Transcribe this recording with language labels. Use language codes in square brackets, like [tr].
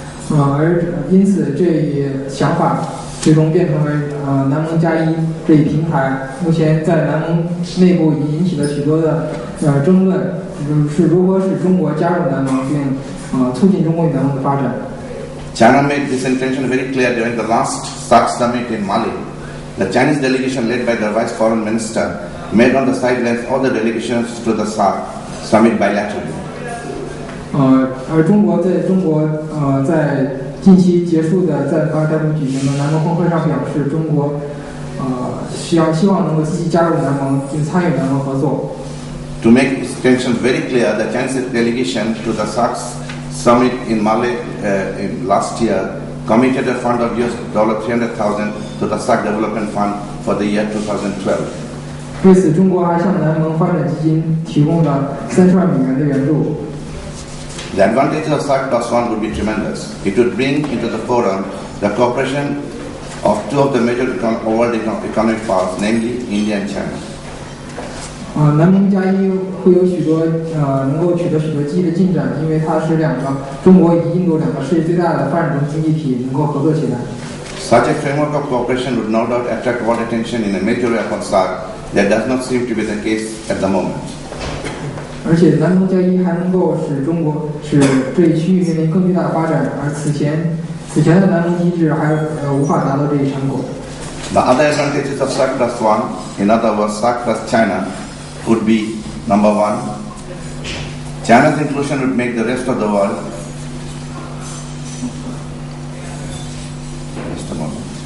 [zh] 而因此这一想法最终变成为南盟加一这一平台。目前在南盟内部已引起了许多的争论，是如何使中国加入南盟，并促进中国与南盟的发展。 [en] China made this intention very clear during the last SAARC summit in Mali. The Chinese delegation led by the Vice Foreign Minister made on the sidelines all the delegations to the SAARC summit bilaterally. [zh] 而中国在近期结束的在巴塞举行的南盟峰会上表示，中国希望能够积极加入南盟，并参与南盟合作。 [en] To make its intention very clear, the Chinese delegation to the SAARC summit in Mali in last year committed a fund of $300,000 to the SAARC Development Fund for the year 2012. [zh] 为此，中国还向南盟发展基金提供了$30万的援助。 [en] The advantages of SAARC Plus One would be tremendous. It would bring into the forum the cooperation of two of the major world economic powers, namely India and China. [zh] 南盟加一会有许多能够取得许多积极的进展，因为它使中国与印度两个世界最大的发展中经济体能够合作起来。 [en] Such a framework of cooperation would no doubt attract world attention in a major way upon SAARC. That does not seem to be the case at the moment. [zh] 而且南盟加一还能够使这一区域面临更巨大的发展，而此前的南盟机制还无法达到这一成果。 [en] The other advantages of SAARC Plus One, in other words, SAARC Plus China, would be number one, China's inclusion would make the rest of the world. Just a moment.